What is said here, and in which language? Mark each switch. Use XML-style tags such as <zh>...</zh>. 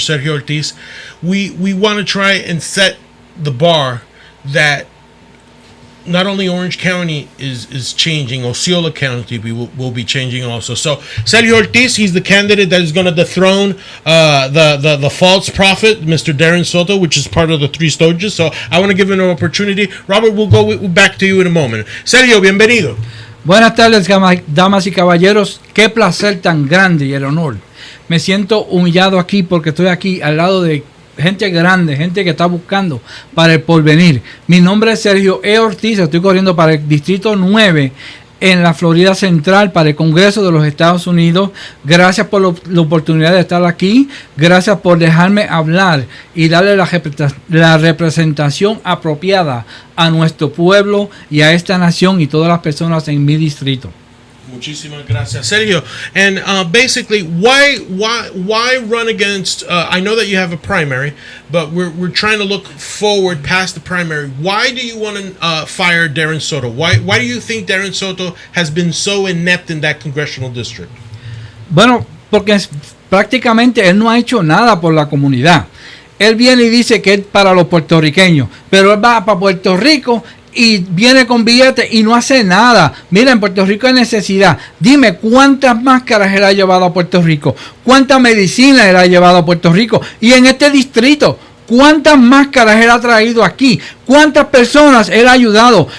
<en>Sergio Ortiz, we want to try and set the bar that not only Orange County is changing, Osceola County will be changing also. So Sergio Ortiz, he's the candidate that is going to dethrone the false prophet, Mr. Darren Soto, which is part of the Three Stooges. So I want to give him an opportunity. Robert, we'll go back to you in a moment.</en> <es>Sergio, bienvenido. Buenas tardes, damas y caballeros. Qué placer tan grande y el honor. Me siento humillado aquí porque estoy aquí al lado de gente grande, gente que está buscando para el porvenir. Mi nombre es Sergio E. Ortiz, estoy corriendo para el Distrito 9 en la Florida Central para el Congreso de los Estados Unidos. Gracias por la oportunidad de estar aquí. Gracias por dejarme hablar y darle la representación apropiada a nuestro pueblo y a esta nación y todas las personas en mi distrito. Muchísimas gracias, Sergio.</es> <en>And basically, why run against? I know that you have a primary, but we're trying to look forward past the primary. Why do you want to fire Darren Soto? Why do you think Darren Soto has been so inept in that congressional district?</en> <es>Bueno, porque prácticamente él no ha hecho nada por la comunidad. Él viene y dice que es para los puertorriqueños, pero él va para Puerto Rico y viene con billetes y no hace nada. Mira, en Puerto Rico hay necesidad. Dime cuántas máscaras él ha llevado a Puerto Rico, cuánta medicina él ha llevado a Puerto Rico, y en este distrito cuántas máscaras él ha traído aquí, cuántas personas él ha ayudado.</es>